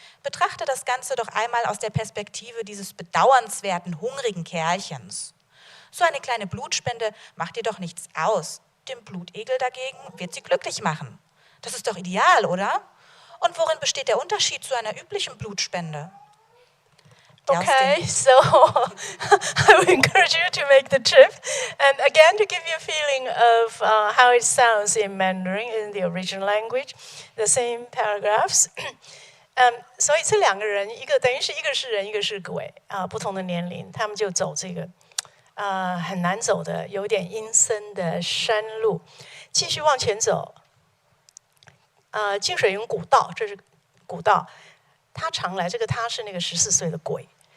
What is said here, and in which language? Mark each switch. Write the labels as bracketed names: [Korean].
[German] Betrachte das Ganze doch einmal aus der Perspektive dieses bedauernswerten, hungrigen Kerlchens. So eine kleine Blutspende macht dir doch nichts aus. Dem Blutegel dagegen wird sie glücklich machen. Das ist doch ideal, oder? Und worin besteht der Unterschied zu einer üblichen Blutspende? [English] Okay, so I would encourage you to make the trip. And again, to give you a feeling of how it sounds in Mandarin, in the original language, the same paragraphs. [Chinese] 所以这2个人，等于是一个是人，一个是鬼不同的年龄，他们就走这个很难走的、有点阴森的山路，继续往前走。净水营古道，这是古道。他常来，这个他是那个14岁的鬼。